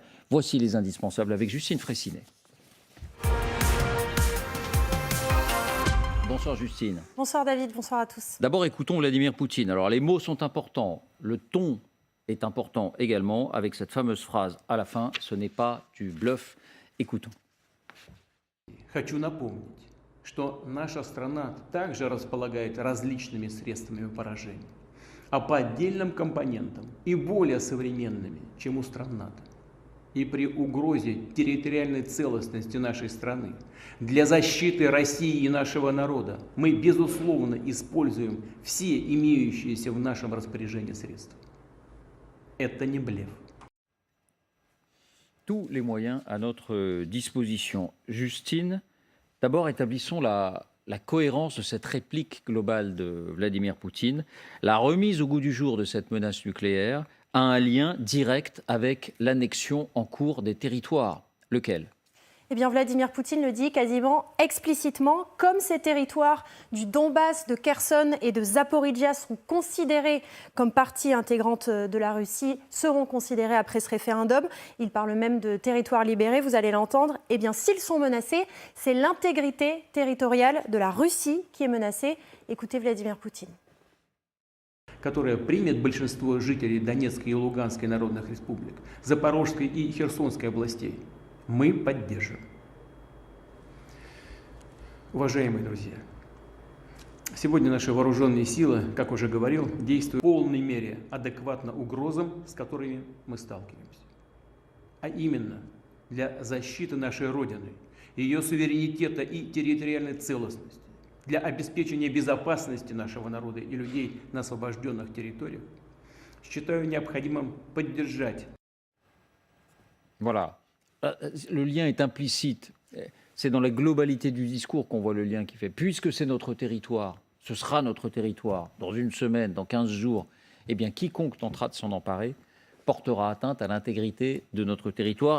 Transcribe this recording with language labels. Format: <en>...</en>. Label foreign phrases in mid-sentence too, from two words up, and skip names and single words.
<fr>Voici les indispensables avec Justine Fraissinet. Bonsoir Justine. Bonsoir David, bonsoir à tous. D'abord écoutons Vladimir Poutine. Alors les mots sont importants, le ton est important également, avec cette fameuse phrase à la fin, ce n'est pas du bluff. Écoutons.</fr> <ru>Хочу напомнить, что наша страна также располагает различными средствами поражения, а по отдельным компонентам и более современными, чем у стран НАТО. И при угрозе территориальной целостности нашей страны для защиты России и нашего народа мы, безусловно, используем все имеющиеся в нашем распоряжении средства. Это не блеф.</ru> <fr>Tous les moyens à notre disposition. Justine, d'abord établissons la cohérence de cette réplique globale de Vladimir Poutine. La remise au goût du jour de cette menace nucléaire a un lien direct avec l'annexion en cours des territoires. Lequel ? Eh bien, Vladimir Poutine le dit quasiment explicitement, comme ces territoires du Donbass, de Kherson et de Zaporijia sont considérés comme partie intégrante de la Russie, seront considérés après ce référendum. Il parle même de territoires libérés, vous allez l'entendre. Eh bien, s'ils sont menacés, c'est l'intégrité territoriale de la Russie qui est menacée. Écoutez Vladimir Poutine.</fr> <ru>Которое примет большинство жителей Донецкой и Луганской народных республик, Запорожской и Херсонской областей. Мы поддержим. Уважаемые друзья, сегодня наши вооруженные силы, как уже говорил, действуют в полной мере адекватно угрозам, с которыми мы сталкиваемся. А именно для защиты нашей Родины, ее суверенитета и территориальной целостности, для обеспечения безопасности нашего народа и людей на освобожденных территориях, считаю необходимым поддержать.</ru> <fr>Voilà. Le lien est implicite. C'est dans la globalité du discours qu'on voit le lien qui fait. Puisque c'est notre territoire, ce sera notre territoire, dans une semaine, dans 15 jours, eh bien, quiconque tentera de s'en emparer portera atteinte à l'intégrité de notre territoire.</fr>